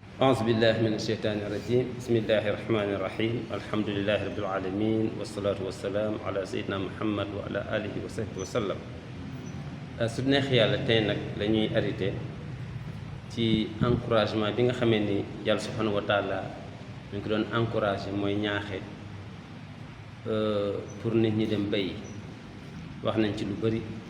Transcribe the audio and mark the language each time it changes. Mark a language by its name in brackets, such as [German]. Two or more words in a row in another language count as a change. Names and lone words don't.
[Arabic] أعوذ بالله من الشيطان الرجيم بسم الله الرحمن الرحيم الحمد لله رب العالمين والصلاة والسلام على سيدنا محمد وعلى آله وصحبه وسلم [Wolof] su neex yàlla tey nag la ñuy arrêté ci encouragement bi nga xamee ni yàlla [Arabic] سبحانه وتعالى [Wolof] ñu ngi ko doon encouragé mooy ñaaxe pour nit ñi dem bay wax nañ ci lu bëri